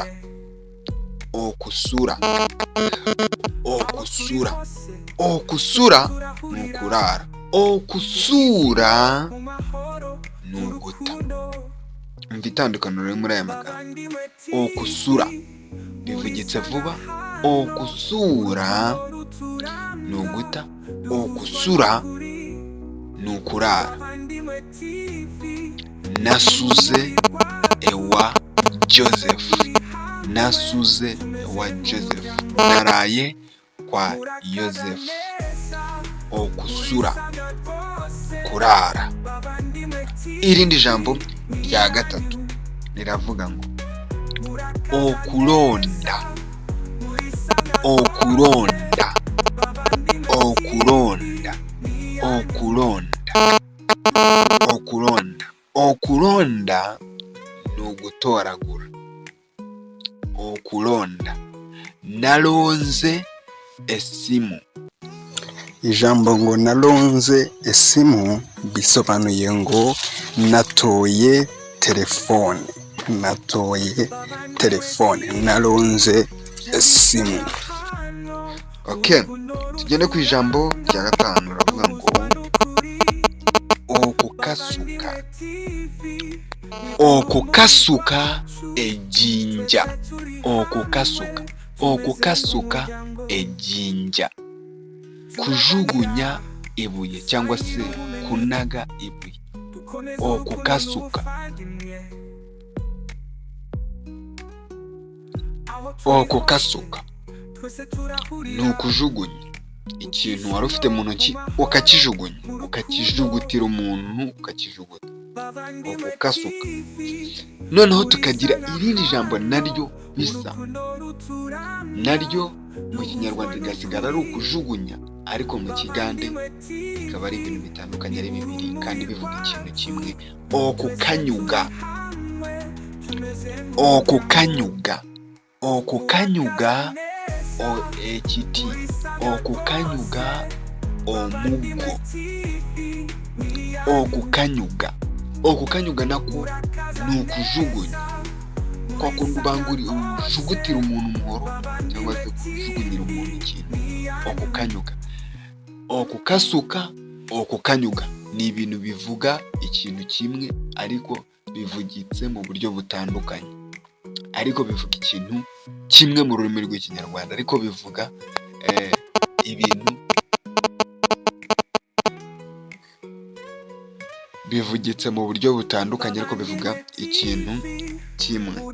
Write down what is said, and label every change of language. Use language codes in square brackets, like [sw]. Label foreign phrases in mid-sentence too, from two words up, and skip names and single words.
[lg] Okusura. Okusura. [rw] Okusura nukurara. Okusura nuguta. Umva itandukaniro riri muri aya magambo. Okusura bivugitse vuba. Okusura nuguta. Okusura nukurara. [lg] Nasuze ewa Joseph. Nasuze ewa Joseph. [rw] Naraye kwa Joseph. Okusura kurara. Irindi jambo rya gatatu riravuga ngo okulonda. [lg] Okulonda. Okulonda. Okulonda. Okulonda. [rw] Okulonda nugutoragura. [lg] Okulonda. Nalonze esimu. [rw] Ijambo ngo [lg] nalonze esimu [rw] bisobanuye ngo natoye telefone. Natoye telefone. [lg] Nalonze esimu. [rw] Okay, tugende ku ijambo rya gatanu ravuga ngo okukasuka. [lg] Okukasuka ejinja. Okukasuka. Okukasuka ejinja. [rw] Kujugunya ibuye cyangwa se kunaga ibuye. [lg] Okukasuka. [rw] Okukasuka nukujugunya ikintu wari ufite mu ntoki ukakijugunya, ukakijugutira umuntu ukakijuguta. [lg] Okukasuka. [rw] Noneho tukagira irindi jambo naryo bisa, naryo mu Kinyarwanda rigasigara ari ukujugunya, ariko mu Kigande bikaba ari ibintu bitandukanye ari bibiri kandi bivuga ikintu kimwe. [lg] Okukanyuga. Okukanyuga. Okukanyuga ekiti. Okukanyuga omuggo. Okukanyuga. [rw] Okukanyuga nako ni ukujugunya, kwa kundi ujugutira umuntu umuhoro cyangwa se kujugunyira umuntu ikintu. Okukanyuga, okukasuka, okukanyuga ni ibintu bivuga ikintu kimwe ariko bivugitse mu buryo butandukanye, ariko bivuga ikintu kimwe mu rurimi rw'ikinyarwanda, ariko bivuga ibintu bivugitse mu buryo butandukanye ariko bivuga ikintu kimwe.